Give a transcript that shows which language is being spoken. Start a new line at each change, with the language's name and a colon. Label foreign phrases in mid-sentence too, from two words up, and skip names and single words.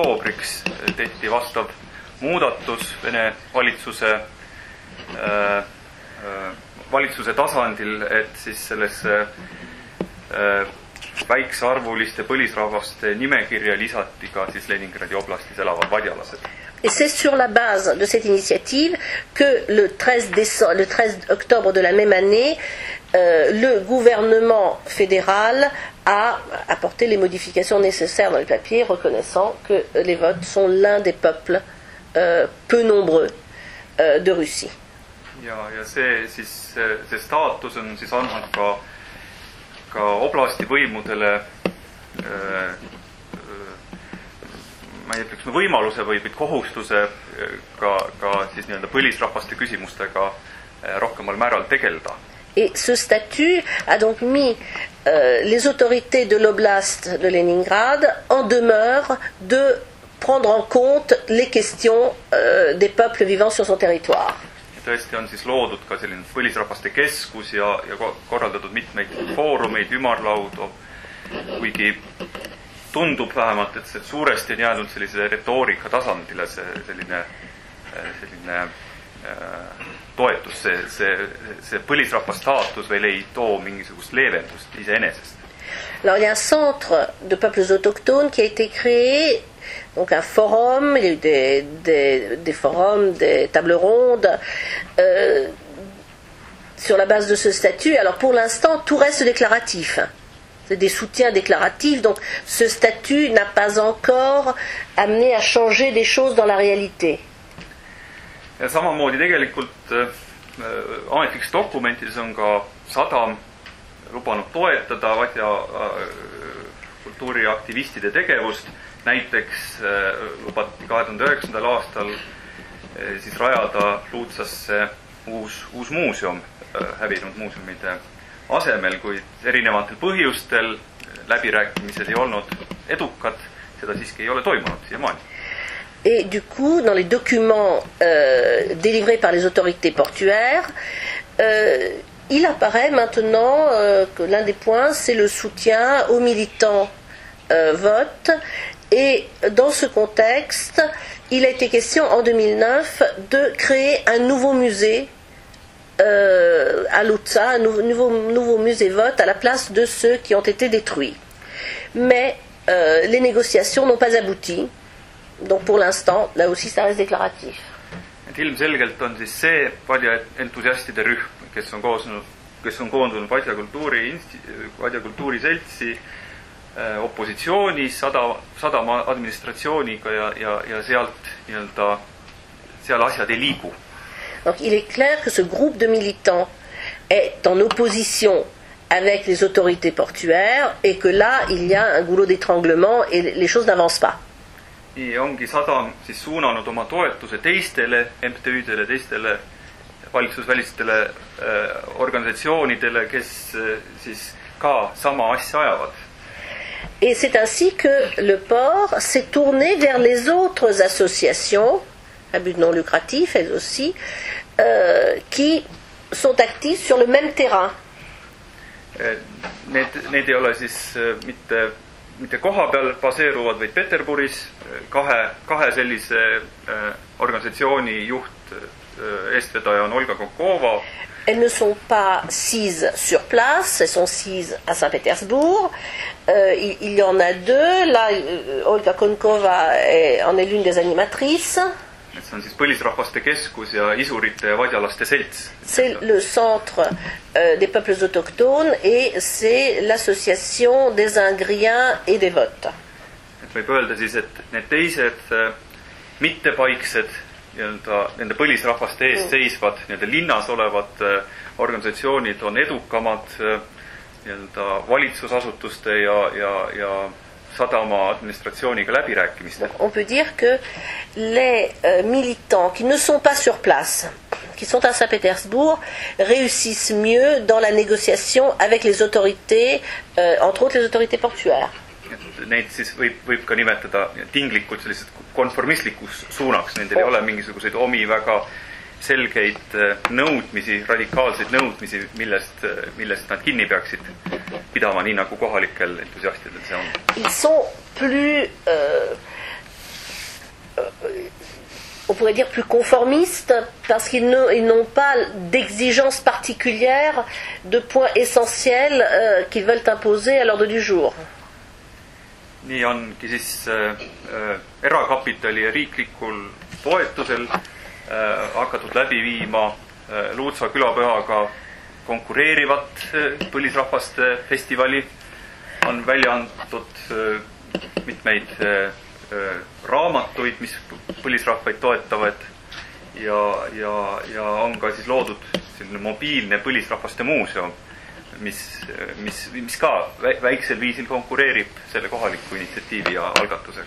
Estonian: oktoobriks tehti vastav muudatus Vene valitsuse valitsuse tasandil, et siis sellesse väiksearvuliste põlisrahvaste nimekirja lisati ka siis Leningradi oblastis elavad vadjalased.
French: Et c'est sur la base de cette initiative que le 13 octobre de la même année, le gouvernement fédéral a apporté les modifications nécessaires dans les papiers, reconnaissant que les votes sont l'un des peuples peu nombreux de Russie.
Estonian: Ja see staatus on siis andnud ka oblasti võimudele ma ei ütleks võimaluse või kohustuse ka siis nii-öelda põlisrahvaste küsimustega rohkemal määral tegeleda.
French: Et ce statut a donc mis les autorités de l'oblast de Leningrad en demeure de prendre en compte les questions des peuples vivant sur son territoire. Tõesti on siis loodud ka selline põlisrahvaste keskus ja korraldatud mitmeid foorumeid, ümarlaudu, kuigi tundub vähemalt, et see suuresti on jäänud sellise retoorika tasandile selline toetus, see põlisrahva staatus veel ei too mingisugust leevendust iseenesest. Alors il y a un centre de peuples autochtones qui a été créé, donc un forum, il y a eu des forums, des tables rondes sur la base de ce statut. Alors pour l'instant, tout reste déclaratif. C'est des soutiens déclaratifs, donc ce statut n'a pas encore amené à changer des choses dans la réalité.
Estonian: Ja samamoodi tegelikult ametliks dokumentides on ka Sadam lubanud toetada vadja kultuuriaktivistide tegevust. Näiteks lubati 2009. aastal siis rajada Luutsasse uus muuseum hävinud muuseumide asemel, kuid erinevatel põhjustel läbirääkimised ei olnud edukad, seda siiski ei ole toimunud siiamaani.
French: Et du coup, dans les documents délivrés par les autorités portuaires, il apparaît maintenant que l'un des points, c'est le soutien aux militants vote. Et dans ce contexte, il a été question en 2009 de créer un nouveau musée à Luza, un nouveau musée vote à la place de ceux qui ont été détruits. Mais les négociations n'ont pas abouti. Donc pour l'instant, là aussi, ça reste déclaratif.
Estonian: Et ilmselgelt on siis see vadja entusiastide rühm, kes on koondunud vadja kultuuriseltsi opositsioonis Sadama administratsiooniga ja sealt nii-öelda seal asjad ei liigu.
French: Donc il est clair que ce groupe de militants est en opposition avec les autorités portuaires et que là, il y a un goulot d'étranglement et les choses n'avancent pas.
Estonian: Nii ongi Sadam siis suunanud oma toetuse teistele MTÜ-dele, teistele valitsusvälistele organisatsioonidele, kes siis ka sama asja ajavad.
French: Et c'est ainsi que le port s'est tourné vers les autres associations, à but non lucratif elles aussi, qui sont actives sur le même terrain.
Estonian: Need ei ole siis mitte koha peal baseeruvad, vaid Peterburis kahe sellise organisatsiooni juht, eestvedaja on Olga Konkova.
French: Elles ne sont pas sises sur place, elles sont sises à Saint-Pétersbourg. Il y en a deux. Là, Olga Konkova en est l'une des animatrices.
Estonian: See on siis põlisrahvaste keskus ja isurite ja vadjalaste selts.
French: C'est le centre des peuples autochtones et c'est l'association des Ingriens et des Votes.
Estonian: Et võib öelda siis, et need teised mittepaiksed nende põlisrahvaste eest seisvad linnas olevad organisatsioonid on edukamad valitsusasutuste ja Sadama administratsiooniga läbirääkimistel.
French: On peut dire que les militants qui ne sont pas sur place, qui sont à Saint-Pétersbourg, réussissent mieux dans la négociation avec les autorités, entre autres les autorités portuaires.
Estonian: Neid siis võib ka nimetada tinglikult sellised konformistlikus suunaks, nendel ei ole mingisuguseid omi väga selgeid nõudmisi, radikaalseid nõudmisi, millest nad kinni peaksid pidama, nii nagu kohalikel entusiastidel see on.
French: Ils sont plus on pourrait dire plus conformistes, parce qu'ils n'ont pas d'exigences particulières de points essentiels qu'ils veulent imposer à l'ordre du jour.
Estonian: Nii ongi siis erakapitali ja riiklikul toetusel hakatud läbi viima Luutsa külapühaga konkureerivat põlisrahvaste festivali. On välja antud mitmeid raamatuid, mis põlisrahvaid toetavad ja on ka siis loodud selline mobiilne põlisrahvaste muuseum, mis ka väiksel viisil konkureerib selle kohaliku initsiatiivi ja algatusega.